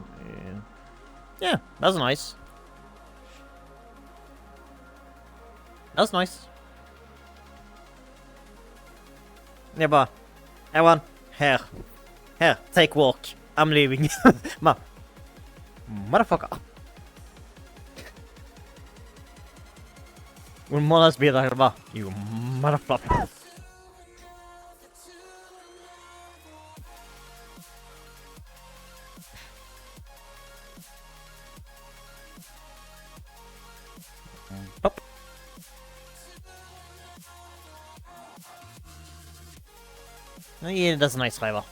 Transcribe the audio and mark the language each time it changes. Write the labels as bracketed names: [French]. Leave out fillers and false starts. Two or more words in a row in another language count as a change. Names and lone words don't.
[English] And yeah, that's nice. That's nice. Yeah, but everyone, Here. Here, take walk. I'm leaving. Motherfucker. [Norwegian] Hvor må det bli der, hva? [English] You motherfucker. Pop. Yeah, that's a nice driver.